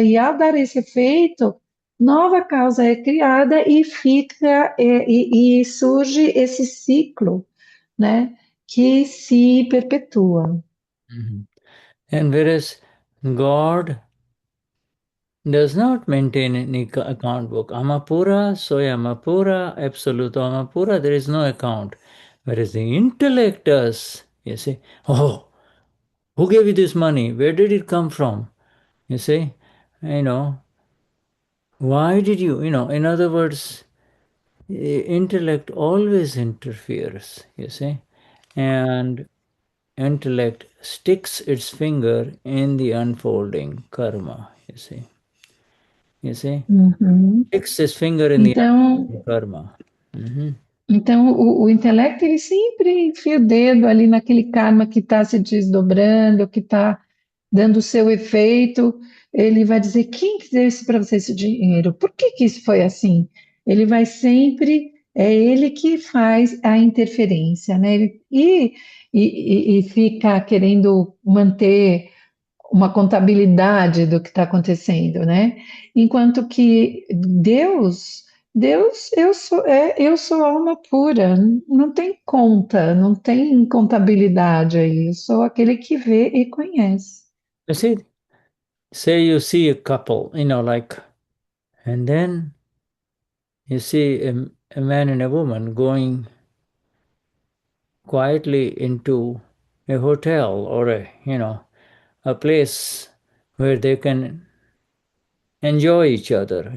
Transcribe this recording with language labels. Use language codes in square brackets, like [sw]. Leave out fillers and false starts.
[pt] E ao dar esse efeito, nova causa é criada e e surge esse ciclo, né? Que se perpetua. Mhm. [en] And whereas God does not maintain any account book. Amapura, soy Amapura, absoluto Amapura, there is no account. Whereas the intellect does, you see, oh, who gave you this money? Where did it come from? You see, you know, why did in other words, intellect always interferes, you see, and intellect sticks its finger in the unfolding karma, you see, Uhum. sticks its finger in the [pt] Então, [en] unfolding karma. Mhm. [pt] Então, o intelecto, ele sempre enfia o dedo ali naquele karma que está se desdobrando, que está dando o seu efeito. Ele vai dizer: quem que deu isso para você, esse dinheiro? Por que que isso foi assim? Ele vai sempre é ele que faz a interferência, né? E fica querendo manter uma contabilidade do que está acontecendo, né? Enquanto que Deus, eu sou alma pura, não tem conta, não tem contabilidade aí, eu sou aquele que vê e conhece. [en] You see, say you see a couple, like, and then you see a man and a woman going quietly into a hotel or a place where they can enjoy each other.